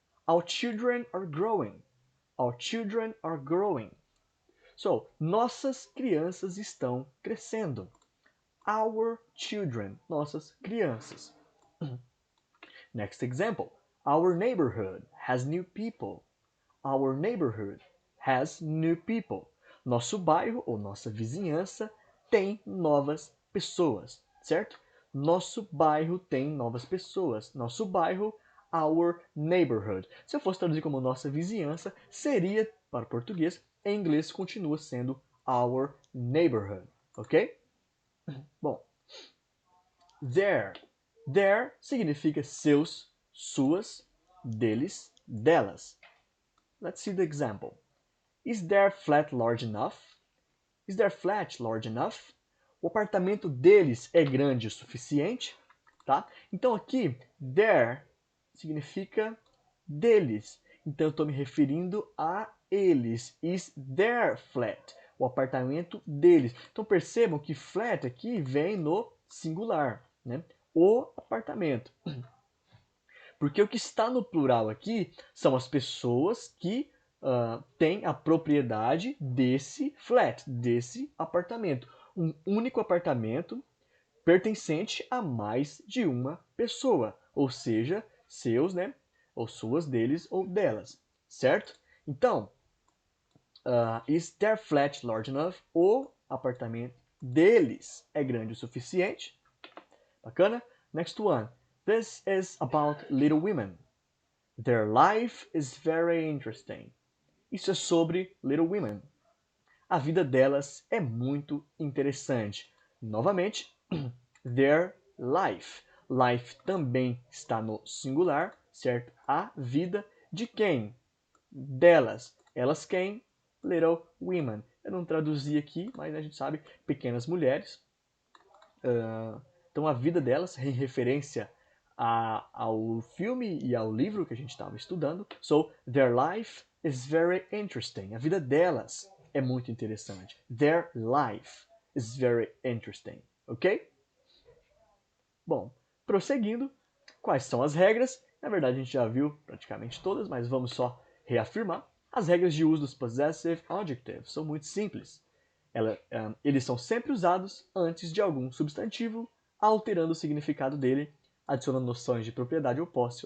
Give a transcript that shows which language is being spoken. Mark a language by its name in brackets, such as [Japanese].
[English] Our children are growing. Our children are growing. [Portuguese] So, nossas crianças estão crescendo. [English] Our children, [Portuguese] nossas crianças. [English] Next example. Our neighborhood has new people. Our neighborhood has new people. [Portuguese] Nosso bairro ou nossa vizinhança tem novas pessoas, certo? Nosso bairro tem novas pessoas. Nosso bairro, [English] our neighborhood. [Portuguese] Se eu fosse traduzir como nossa vizinhança, seria, para o português, em inglês continua sendo [English] our neighborhood, [Portuguese] ok? Bom, their. Their significa seus, suas, deles, delas. [English] Let's see the example. Is their flat large enough? Is their flat large enough? [Portuguese] O apartamento deles é grande o suficiente, tá? Então aqui, their significa deles. Então eu estou me referindo a eles. [English] Is their flat? [Portuguese] O apartamento deles. Então percebam que flat aqui vem no singular, né? O apartamento. Porque o que está no plural aqui são as pessoas que têm a propriedade desse flat, desse apartamento. um único apartamento pertencente a mais de uma pessoa, ou seja, seus, né, ou suas, deles ou delas, certo? [English] Então, is their flat large enough? [Portuguese] O apartamento deles é grande o suficiente. [English] Bacana? Next one. This is about Little Women. Their life is very interesting. [Portuguese] Isso é sobre Little Women. A vida delas é muito interessante. Novamente, their life. Life também está no singular, certo? A vida de quem? Delas. Elas quem? [English] Little women. [Portuguese] Eu não traduzi aqui, mas a gente sabe, pequenas mulheres. Então a vida delas, em referência ao filme e ao livro que a gente estava estudando. [English] So, their life is very interesting. [Portuguese] A vida delas é muito interessante. [English] Their life is very interesting. Ok? [Portuguese] Bom, prosseguindo, quais são as regras? Na verdade, a gente já viu praticamente todas, mas vamos só reafirmar. As regras de uso dos possessive adjectives são muito simples. Eles são sempre usados antes de algum substantivo, alterando o significado dele, adicionando noções de propriedade ou posse.